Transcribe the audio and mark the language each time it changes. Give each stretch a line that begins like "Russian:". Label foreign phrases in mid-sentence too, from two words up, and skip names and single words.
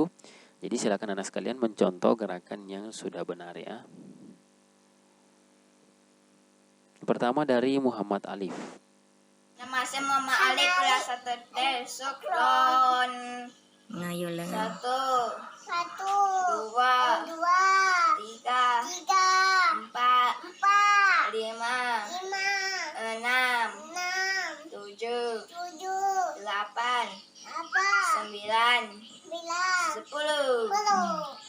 Indonesian: Jadi silakan anak sekalian mencontoh gerakan yang sudah benar ya. Pertama dari Muhammad Alif. Nama saya Muhammad Alif kelas 1 Suklon. Ngayun lengan. Satu, Dua, dua, tiga, tiga, empat, empat, lima, lima, enam, enam, tujuh, tujuh, delapan, delapan, sembilan, sembilan, 10. sepuluh.